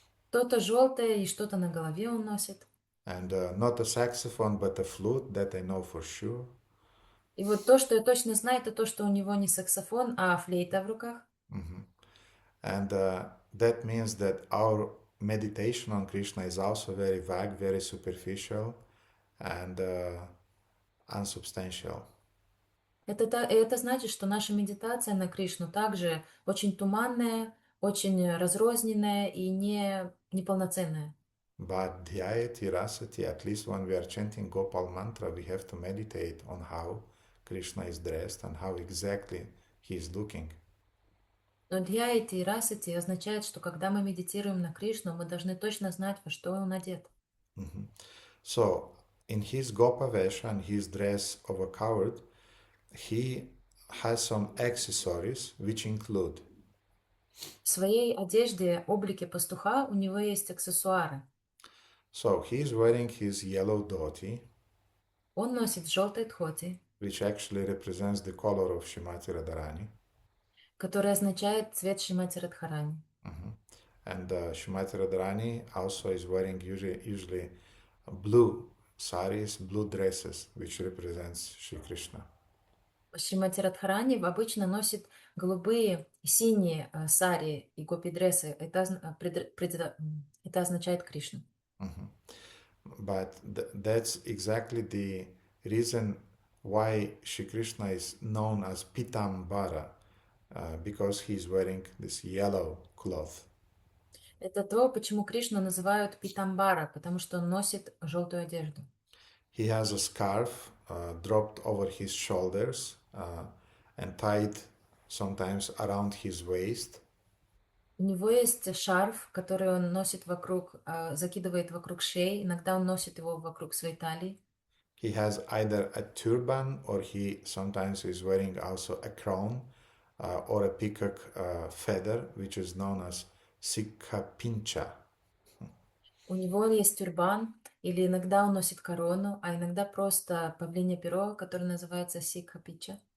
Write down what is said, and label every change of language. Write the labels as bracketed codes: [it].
[ru] Что-то желтое и что-то на голове он носит. [en] And not a saxophone, but a flute, that I know for sure. [ru] И вот то, что я точно знаю, это то, что у него не саксофон, а флейта в руках. [en] And that means that our meditation on Krishna is also very vague, very superficial, and unsubstantial. [ru] Это значит, что наша медитация на Кришну также очень туманная, очень разрозненная и неполноценная. [en] But dhyayati rasati, at least when we are chanting Gopal mantra, we have to meditate on how Krishna is dressed and how exactly he is looking. [ru] Но дхьяйти и расати означает, что когда мы медитируем на Кришну, мы должны точно знать, во что он одет. [en] So, in his Gopa Vesha and his dress of a coward, he has some accessories which include [ru] В своей одежде, облике пастуха у него есть аксессуары. [en] so he is wearing his yellow dhoti, [ru] Он носит желтый дхоти, [en] which actually represents the color of Shrimati Radharani. [ru] который означает цвет Шримати Радхарани. [en] And Shrimati Radharani also is wearing usually blue saris, blue dresses, which represents Shri Krishna. [ru] Шримати Радхарани обычно носит голубые и синие сари и гопи-дрессы. Это означает Кришну. [en] But that's exactly the reason why Shri Krishna is known as Pitambara, because he is wearing this yellow cloth. [ru] Это то, почему Кришну называют Питамбара, потому что он носит желтую одежду. [en] He has a scarf dropped over his shoulders and tied sometimes around his waist. [ru] У него есть шарф, который он носит вокруг, закидывает вокруг шеи. Иногда он носит его вокруг своей талии. [en] He has either a turban or he sometimes is wearing also a crown or a peacock feather, which is known as Sikha Pincha. [ru] У него есть тюрбан, или иногда он носит корону, а иногда просто павлинье перо, которое называется сикха пича.